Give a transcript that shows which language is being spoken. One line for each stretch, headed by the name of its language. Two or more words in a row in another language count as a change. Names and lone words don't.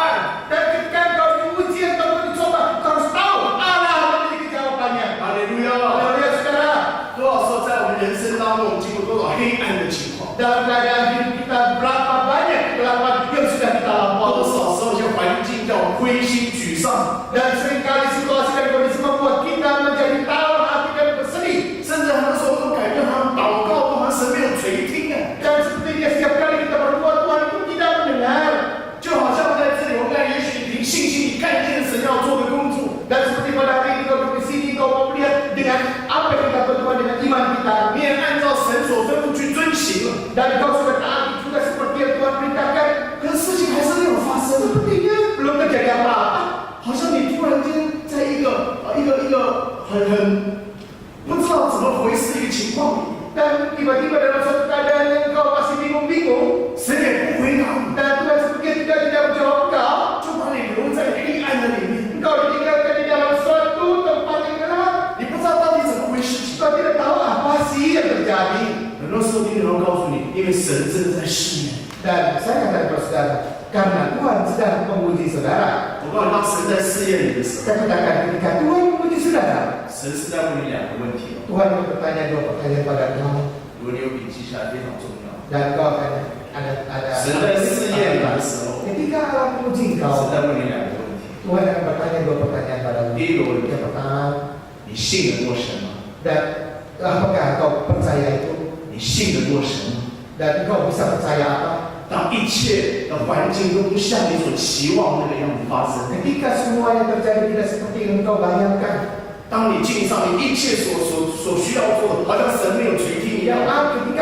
Indonesian: Dan ketika kau diuji atau dicoba, kau harus tahu Allah memiliki jawabannya.
Chinese: 哈利路亚！
Indonesian: Haleluya saudara.
Chinese: 多少时候在我们人生当中，我们经过多少黑暗的情况？
Indonesian: Dalam keadaan hidup kita berapa banyak kegelapan yang sudah kita
Chinese: 多
Indonesian: lampaui.
Chinese: 少时候一些环境叫我们灰心沮丧，
Indonesian: Dan seringkali situasi dan kondisi membuat kita menjadi tawar hati dan bersedih.
Chinese: 甚至很多时候都感觉好像祷告都好像神没有垂听啊，
Indonesian: Dan sepertinya setiap kali kita berdoa Tuhan itu tidak mendengar.
Chinese: 就好像在这里，我们看也许凭信心，你看见神要做的工作，
Indonesian: Dan seperti pada hari ini kau di sini kau mau melihat dengan apa yang kita berdoa dengan iman kita.
Chinese: 你也按照神所吩咐去遵行了，
Indonesian: Dan kau sudah taati juga seperti yang Tuhan perintahkan.
Chinese: 可是事情还是没有发生。
Indonesian: Sepertinya belum terjadi apa-apa.
Chinese: 好像你突然间在一个很不知道怎么回事的一个情况里，
Indonesian: Dan tiba-tiba dalam suatu keadaan yang kau masih bingung-bingung.
Chinese: 神也不回答你，
Indonesian: Dan Tuhan sepertinya tidak menjawab kau.
Chinese: 就把你留在黑暗的里面，
Indonesian: Engkau ditinggalkan di dalam suatu tempat yang gelap.
Chinese: 你不知道到底怎么回事情。
Indonesian: Kau tidak tahu apa sih yang terjadi.
Chinese: 很多时候，听人告诉你，因为神真的在试验。
Indonesian: Dan saya katakan kepada saudara, karena Tuhan sedang menguji saudara.
Chinese: 我告诉你，当神在试验你的时候，
Indonesian: Saya katakan ketika Tuhan menguji saudara,
Chinese: 神是在问你2个问题哦。
Indonesian: Tuhan akan bertanya 2 pertanyaan pada kamu.
Chinese: 如果你有笔记下来，非常重要。
Indonesian: Dan kau akan ada
Chinese: 神在试验你的时候，
Indonesian: ketika Allah menguji
Chinese: 神
Indonesian: kau,
Chinese: 在问你2个问题。
Indonesian: Tuhan akan bertanya 2 pertanyaan padamu.
Chinese: 第一个问题，
Indonesian: Yang pertama,
Chinese: 你信得过神吗？
Indonesian: dan apakah kau percaya itu?
Chinese: 你信得过神吗？
Indonesian: Dan kau bisa percaya apa?
Chinese: 当一切的环境都不像你所期望那个样子发生，
Indonesian: Ketika semua yang terjadi tidak seperti yang kau bayangkan,
Chinese: 当你尽上你一切所需要做的，好像神没有垂听一样，
Indonesian: yang apa